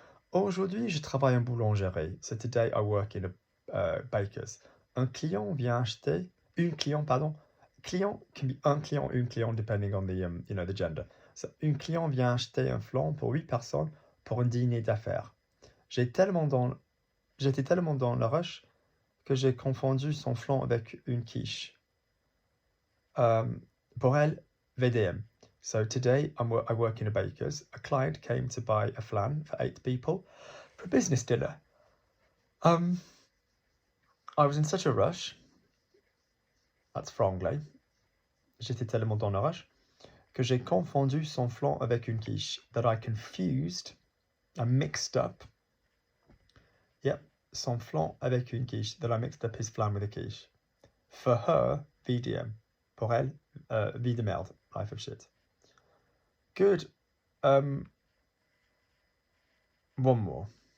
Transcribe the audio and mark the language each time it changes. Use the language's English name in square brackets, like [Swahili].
[French] Aujourd'hui, je travaille en boulangerie. [English] So today I work in a baker's. [French] Une client, pardon. [English] Client can be [French] un client ou une cliente [English] depending on the the gender. [French] So, une client vient acheter un flan pour 8 personnes pour un dîner d'affaires. J'étais tellement dans le rush que j'ai confondu son flan avec une quiche. Pour elle, VDM. [English] So today I work in a baker's. A client came to buy a flan for 8 people for a business dinner. I was in such a rush. That's franglais. [French] J'étais tellement dans le rush que j'ai confondu son flan avec une quiche. [English] That I mixed up. Yep, [French] son flan avec une quiche. [English] That I mixed up his flan with a quiche. For her, VDM. [French] Pour elle, vie de merde. [English] Life of shit. Good. One more.